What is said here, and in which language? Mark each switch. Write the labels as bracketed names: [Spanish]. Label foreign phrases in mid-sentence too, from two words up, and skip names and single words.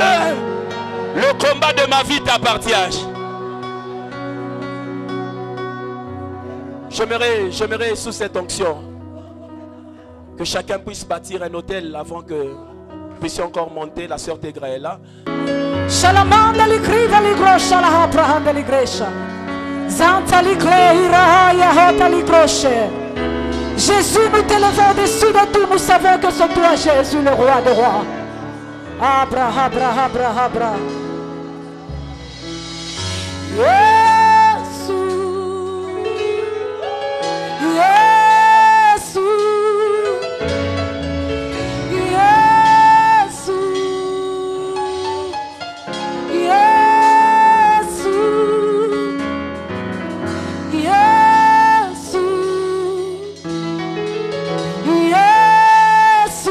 [French] Le combat de ma vie t'appartient. J'aimerais sous cette onction que chacun puisse bâtir un hôtel avant que nous puissions encore monter. La sœur Tegra est là. Shalamanda li krida li grosha la haprahanda li gresha. Zanta li kleira ya hota li groshe. Jésus, nous t'élevons au-dessus de tout. Nous savons que c'est toi, Jésus, le roi des rois. Abra, abra, abra, abra. Yesu, Yesu, Yesu, Yesu, Yesu, Yesu,